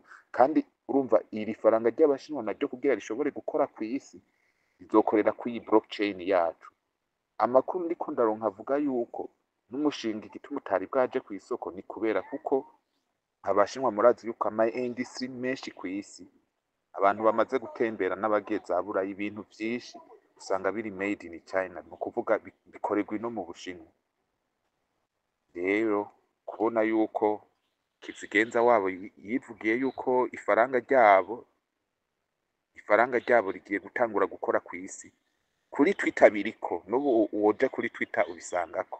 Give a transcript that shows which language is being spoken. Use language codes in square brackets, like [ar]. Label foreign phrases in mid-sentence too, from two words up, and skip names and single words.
[rn] Kandi urumva iri faranga ry'Abashinwa naryo kugira rishobore gukora ku isi rizokorera ku iyi blockchain yacu. Amakuru ndiko ndaronka avuga yuko n'umushinga igituma utari bwaje ku isoko ni kubera kuko Abashinwa murazi yuko ama industry menshi ku isi, abantu bamaze gutembera n'abageza abura ibintu vyinshi usanga biri [en] made in China, [rn] ni ukuvuga bikorerwa ino mu Bushinwa. Rero kubona yuko Kizigenza wabo yivugiye yuko ifaranga ryabo rigiye gutangura gukora ku isi, kuri Twitter biriko, n'ubu woja kuri Twitter ubisangako.